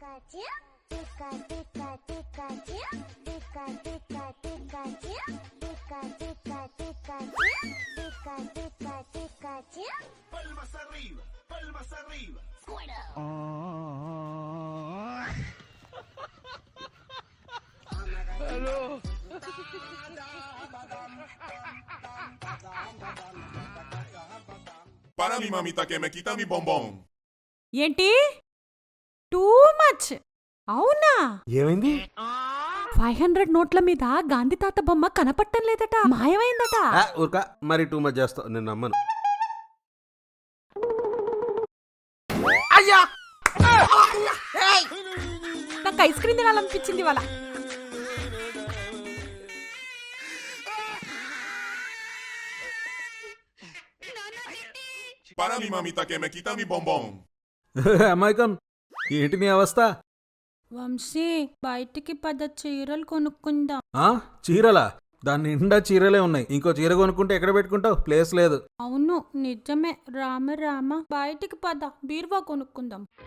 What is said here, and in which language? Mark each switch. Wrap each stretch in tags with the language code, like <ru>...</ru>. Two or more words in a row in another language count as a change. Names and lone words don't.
<es>Palmas arriba, palmas arriba. Fuera. Hello. Para mi mamita que me quita mi bombón.</es> <te>ఏంటి</te> <en>too much</en> <te>అవునా? ఏమైంది? 500 నోట్ల మీద గాంధీ తాత బొమ్మ కనపట్టం లేదట, మాయమైందట. ఊరుకా, మరి</te> <en>too much</en> <te>చేస్తావు, నేను నమ్మను. నాకు</te> <en>ice cream</en> <te>తినాలనిపించింది వాళ్ళ.</te> <es>Para mi mamita que me quita mi bombón.</es> <te>అమాయకం, ఏంటి నీ అవస్థ? వంశీ, బయటికి పద, చీరలు కొనుక్కుందాం. చీరలా? దాని నిండా చీరలే ఉన్నాయి. ఇంకో చీర కొనుక్కుంటే ఎక్కడ పెట్టుకుంటావు? ప్లేస్ లేదు. అవును నిజమే. రామ రామ, బయటికి పద, బీరువా కొనుక్కుందాం.</te>